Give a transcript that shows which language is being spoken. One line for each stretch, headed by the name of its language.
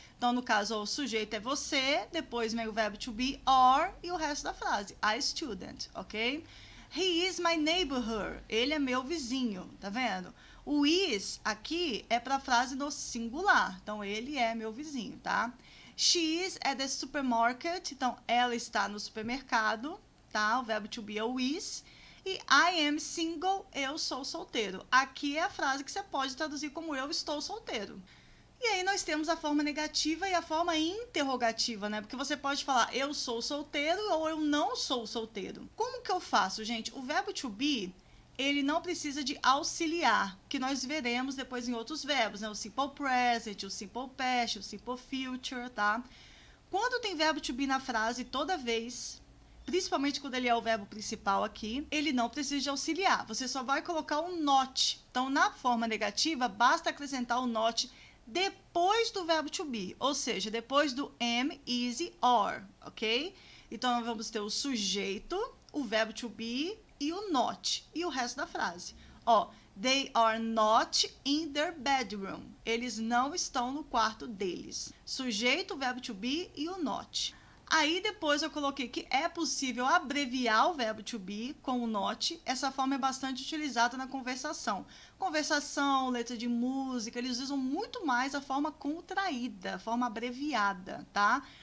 Portuguese: Então, no caso, o sujeito é você, depois vem o verbo to be, are, e o resto da frase, a student, ok?
English: He is my neighbor.
Portuguese: Ele é meu vizinho, tá vendo? O is aqui é para a frase no singular. Então, ele é meu vizinho, tá?
English: She is at the supermarket.
Portuguese: Então, ela está no supermercado, tá? O verbo to be é o is. E
English: I am single.
Portuguese: Eu sou solteiro. Aqui é a frase que você pode traduzir como eu estou solteiro. E aí nós temos a forma negativa e a forma interrogativa, né? Porque você pode falar eu sou solteiro ou eu não sou solteiro. Como que eu faço, gente? O verbo to be, ele não precisa de auxiliar, que nós veremos depois em outros verbos, né? O simple present, o simple past, o simple future, tá? Quando tem verbo to be na frase, toda vez, principalmente quando ele é o verbo principal aqui, ele não precisa de auxiliar. Você só vai colocar um not. Então, na forma negativa, basta acrescentar o not depois do verbo to be, ou seja, depois do am, is e are, ok? Então, nós vamos ter o sujeito, o verbo to be e o not, e o resto da frase.
English: Ó, they are not in their bedroom.
Portuguese: Eles não estão no quarto deles. Sujeito, verbo to be e o not. Aí depois eu coloquei que é possível abreviar o verbo to be com o not. Essa forma é bastante utilizada na conversação. Conversação, letra de música, eles usam muito mais a forma contraída, a forma abreviada, tá?